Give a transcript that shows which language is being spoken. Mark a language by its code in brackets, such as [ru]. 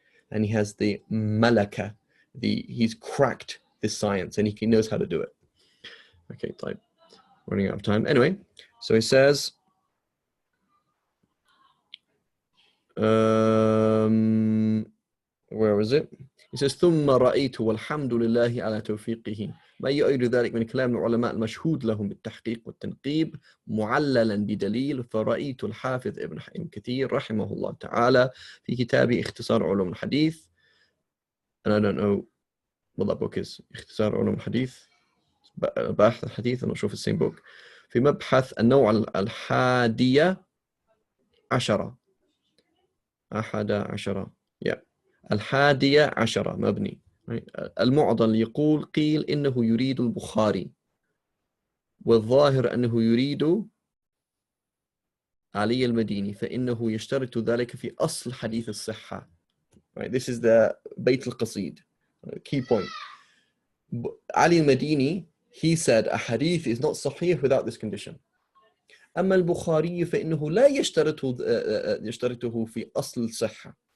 [en] and he has the malaka, he's cracked this science and he knows how to do it. Okay, type. Running out of time. Anyway, so he says, where was it? He says, [ar] ثم رأيت والحمد لله على توفيقه ما يؤيد ذلك من كلام العلماء المشهود لهم بالتحقيق والتنقيب معللا بدليل فرأيت الحافظ ابن كثير رحمه الله تعالى في كتابه اختصار علوم الحديث. [en] And I don't know what that book is. [ar] اختصار علوم الحديث. باحث الحديث. [en] I'm not sure if it's the same book. [ar] في مبحث النوع الحادية عشرة. أحد عشرة. [en] Yeah. [ar] الحادية عشرة مبني. المعضل يقول قيل إنه يريد البخاري والظاهر أنه يريد علي المديني فإنه يشترط ذلك في أصل حديث الصحة. [en] Right, this is the بيت القصيد. Key point. Ali al-Madini, he said a hadith is not sahih without this condition. [ar] أما البخاري فإنه لا يشترطه في أصل الصحة.